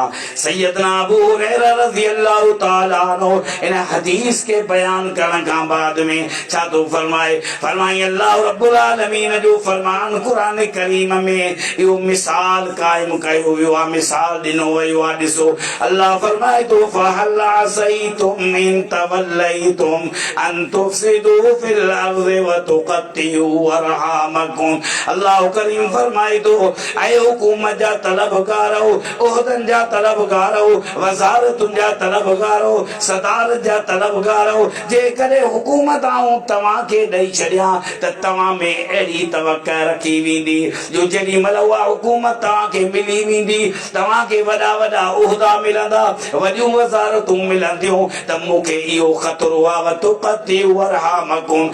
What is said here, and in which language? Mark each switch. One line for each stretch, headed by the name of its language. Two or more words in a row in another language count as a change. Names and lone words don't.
Sindhi: सैयदना अबू हुरैरा
Arabic: رضي الله تعالى عنه
Sindhi: इन हदीस के बयान करण खां बाद में छा तो फरमाए अल्लाह
Arabic: رب العالمين
Sindhi: जो फरमान कुरान करीम में इहो मिसाल कायम कयो वियो आहे मिसाल ॾिनो वियो आहे। ॾिसो अल्लाह फरमाए थो
Arabic: فهل عسيتم إن توليتم أن تفسدوا في الأرض و تقطعوا أرحامكم.
Sindhi: अल्लाह करीम फरमाए ऐ हुकूमत जा तलबगार उहदन जा तलबगार वज़ारतुन जा तलबगार सदारत जा तलबगार जेकॾहिं हुकूमत आऊं तव्हां खे ॾेई छॾियां त तव्हां में अहिड़ी तवक़ा रखी वेंदी जो जेॾी महिल उहा हुकूमत तव्हां खे मिली वेंदी तव्हां खे वॾा वॾा उहदा मिलंदा वॾियूं वज़ारतूं मिलंदियूं त मूंखे इहो ख़तरो आहे
Arabic: تقطعوا أرحامكم.